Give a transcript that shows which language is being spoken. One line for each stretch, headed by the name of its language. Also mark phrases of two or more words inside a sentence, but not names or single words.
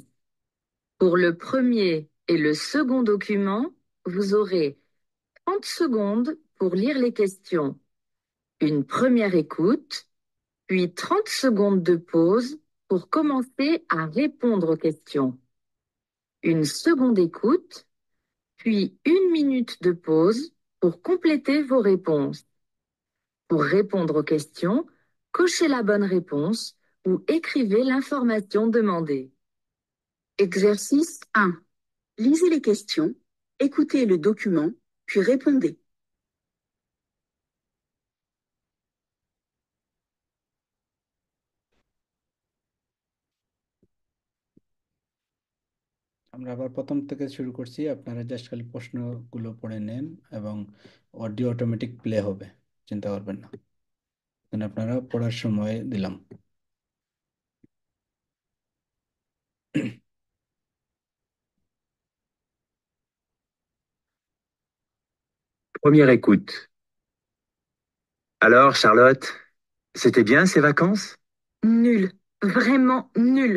French: Pour le premier et le second document, vous aurez 30 secondes pour lire les questions, une première écoute, puis 30 secondes de pause pour commencer à répondre aux questions, une seconde écoute, puis 1 minute de pause pour compléter vos réponses. Pour répondre aux questions, cochez la bonne réponse ou écrivez l'information demandée. Exercice 1. Lisez les questions, écoutez le document, puis répondez.
Bangla: আমরা আবার প্রথম থেকে শুরু করছি। আপনারা জাস্ট খালি প্রশ্নগুলো পড়ে নেন, এবং
English: audio automatic play
Bangla: হবে, চিন্তা করবেন না। এখানে আপনারা পড়ার সময় দিলাম।
French: Première écoute. Alors, Charlotte, c'était bien ces vacances? Nul, vraiment nul.